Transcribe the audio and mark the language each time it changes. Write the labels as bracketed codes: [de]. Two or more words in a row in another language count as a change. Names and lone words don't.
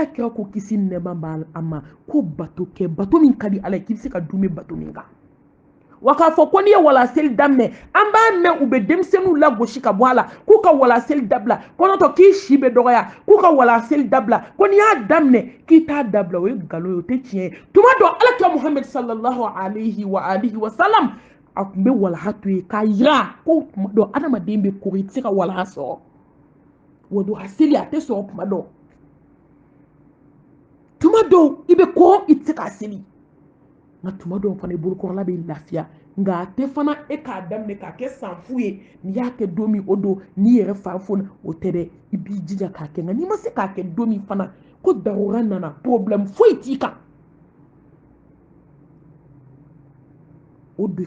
[bm] kira ko kisi nɛma b'a ma ko bato kɛ bato min ka di ala ye k'i bɛ se ka dume bato min kan wa k'a fɔ ko n'i ye wala seli daminɛ an b'a mɛn u bɛ denmisɛnninw lagosi ka bɔ a la k'u ka wala seli dabila kɔnɔtɔ k'i si bɛ dɔgɔya k'u ka wala seli dabila ko n'i y'a daminɛ k'i t'a dabila o ye nkalon ye o tɛ tiɲɛ ye tuma dɔ alakira Muhammad [ar] صلى الله عليه وسلم [bm] a tun bɛ walaha to ye k'a yira ko tuma dɔ adamaden bɛ kɔgɔ i tɛ se ka walaha sɔrɔ waduha seli a tɛ sɔrɔ tuma dɔ tuma dɔw i bɛ kɔgɔ i tɛ se k'a seli nka tuma dɔw fana i bolokɔrɔla bɛ lafiya nka a tɛ fana e k'a daminɛ k'a kɛ san fu ye n'i y'a kɛ don min o don n'i yɛrɛ fa foni o tɛ dɛ i b'i jija k'a kɛ nka n'i ma se k'a kɛ don min fana ko darura nana problème foyi t'i kan o don i